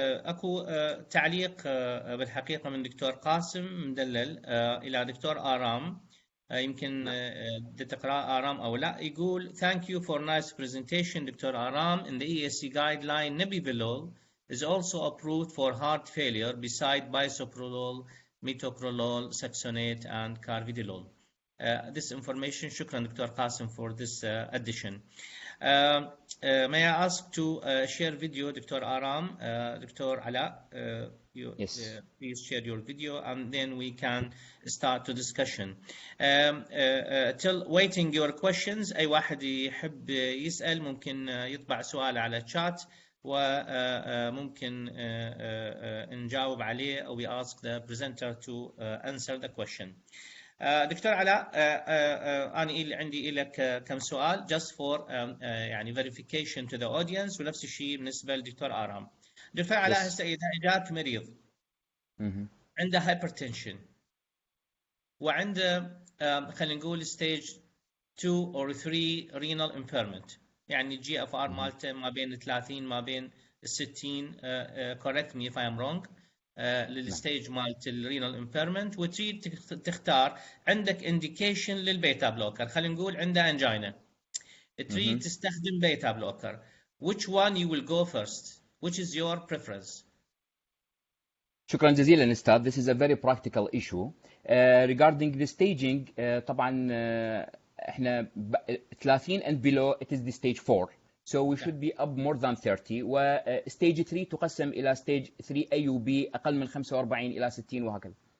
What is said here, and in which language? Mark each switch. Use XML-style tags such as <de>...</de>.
<ar>اكو تعليق بالحقيقة من دكتور قاسم مدلل إلى دكتور آرام. يمكن تقرأ آرام أو لا. يقول</ar> <en>thank you for nice presentation doctor Aram. In the ESC guideline nebivolol is also approved for heart failure beside bisoprolol, metoprolol, saxonate, and carvedilol. This information, shukran Dr. Qasim for this addition. May I ask to share video, Dr. Aram, Dr. Ala, Yes. please share your video and then we can start the discussion.</en> <ar>Till waiting your questions, أي واحد يحب يسأل ممكن يطبع سؤال على chat وممكن نجاوب عليه أو we ask the presenter to answer the question. دكتور علاء أنا عندي لك كم سؤال just for يعني verification to the audience ونفس الشيء بالنسبة لدكتور آرام. دكتور علاء هسه إذا إجاك مريض عنده hypertension وعنده خلينا نقول stage 2 or 3 renal impairment يعني الجي اف ار مالته ما بين 30 ما بين 60 correct me if I am wrong للستيج مالت الرينال امبيرمنت وتريد تختار عندك indication للبيتا بلوكر خلينا نقول عنده انجينا تريد تستخدم بيتا بلوكر which one you will go first which is your preference. شكرا جزيلا استاذ.</ar> <en>This is a very practical issue regarding the staging. طبعا احنا 30 and below it is the stage 4 so we should be up more than 30 و stage 3 تقسم إلى stage 3 A و B أقل من 45 إلى 60 وهكذا.</en>